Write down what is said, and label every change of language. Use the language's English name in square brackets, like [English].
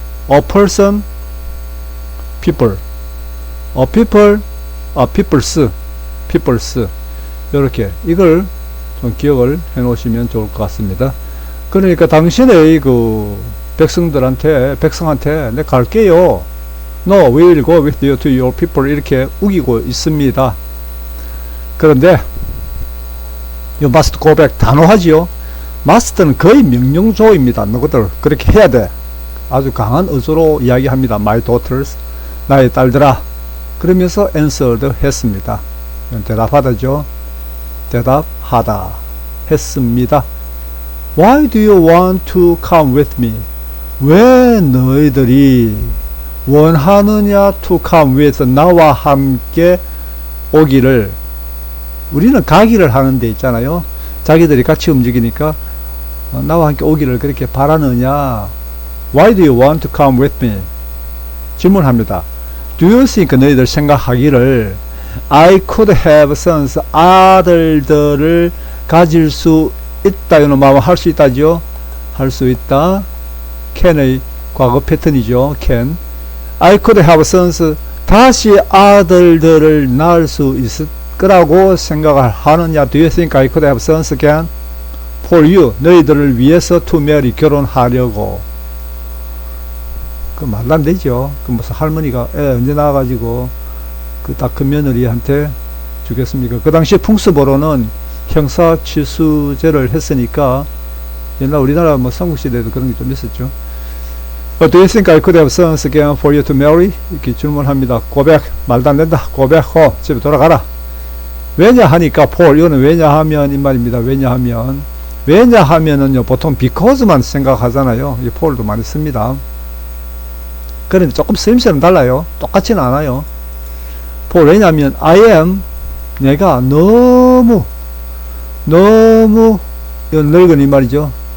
[English] A person, people. A people, peoples. [Korean] 이렇게 이걸 좀 기억을 해 놓으시면 좋을 것 같습니다. 그러니까 당신의 그 백성한테 내 갈게요. [English] No, we will go with you to your people. [Korean] 이렇게 우기고 있습니다. 그런데 [English] you must go back [Korean] 단호하지요. must는 거의 명령조입니다. 너희들 그렇게 해야 돼. 아주 강한 어조로 이야기합니다. [English] My daughters, [Korean] 나의 딸들아. 그러면서 answered 했습니다. 대답하다죠. 대답하다 했습니다. [English] Why do you want to come with me? [Korean] 왜 너희들이 원하느냐 [English] to come with [Korean] 나와 함께 오기를. 우리는 가기를 하는 데 있잖아요. 자기들이 같이 움직이니까 나와 함께 오기를 그렇게 바라느냐. [English] Why do you want to come with me? [Korean] 질문합니다. [English] Do you think [Korean] 너희들 생각하기를 [English] I could have sons [Korean] 아들들을 가질 수 있다 이런 마음 할 수 있다죠. 할 수 있다. can의 과거 패턴이죠. [English] can. I could have sons [Korean] 다시 아들들을 낳을 수 있을 거라고 생각을 하느냐. [English] Do you think I could have sons again? For you [Korean] 너희들을 위해서 [English] to marry [Korean] 결혼하려고. 그 말도 안 되죠. 그 무슨 할머니가 애 언제 나와가지고 그 딱 큰 며느리한테 주겠습니까? 그 당시에 풍습으로는 형사취수제를 했으니까 옛날 우리나라 뭐 삼국시대에도 그런 게 좀 있었죠. [English] Do you think I could have sons again for you to marry? [Korean] 이렇게 질문합니다. 고백 말도 안 된다. 고백호 집에 돌아가라. 왜냐 하니까 for 이거는 왜냐하면 이 말입니다. 왜냐하면은요 보통 because만 생각하잖아요. 이 for도 많이 씁니다. 그런데 조금 쓰임새는 달라요. 똑같지는 않아요. for 왜냐하면 [English] I am [Korean] 내가 너무 이건 늙은 이 말이죠.